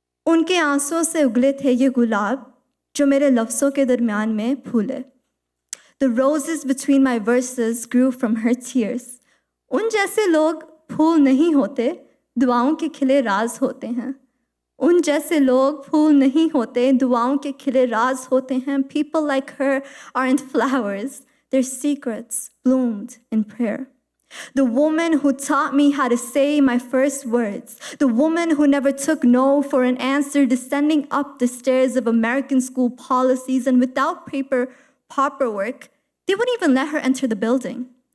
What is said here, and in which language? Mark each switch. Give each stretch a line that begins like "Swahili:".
Hindi: उनके आंसुओं से उगले थे ये गुलाब जो मेरे लफ्ज़ों के दरमियान में फूले.
English: The roses between my verses grew from her tears.
Hindi: उन जैसे लोग फूल नहीं होते, दुआओं के खिले राज होते हैं. उन जैसे लोग फूल नहीं होते, दुआओं के खिले राज होते हैं.
English: People like her aren't flowers. Their secrets bloomed in prayer. The woman who taught me how to say my first words, the woman who never took no for an answer, descending up the stairs of American school policies, and without paperwork, they wouldn't even let her enter the building.